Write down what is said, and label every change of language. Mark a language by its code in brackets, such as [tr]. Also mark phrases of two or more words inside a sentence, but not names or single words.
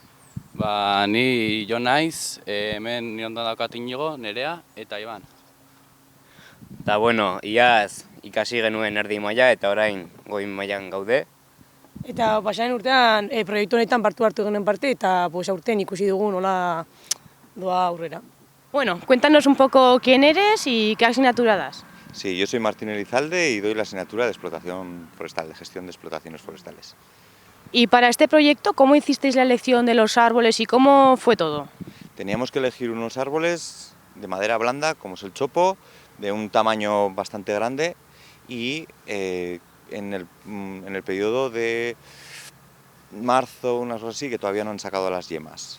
[eu] Ni Jo naiz, hemen ni ondan daukat Inigo, Nerea eta Iban. Eta iaz ikasi genuen erdi maila eta orain goi mailan gaude. Eta pasaren urtean proiektu honetan hartu genuen parte eta aurten ikusi dugu nola doa aurrera. [es] Cuéntanos un poco quién eres y qué asignatura das. Sí, yo soy Martín Elizalde y doy la asignatura de explotación forestal, de gestión de explotaciones forestales. Y para este proyecto, ¿cómo hicisteis la elección de los árboles y cómo fue todo? Teníamos que elegir unos árboles de madera blanda, como es el chopo, de un tamaño bastante grande y en el periodo de marzo, unas cosas así, que todavía no han sacado las yemas.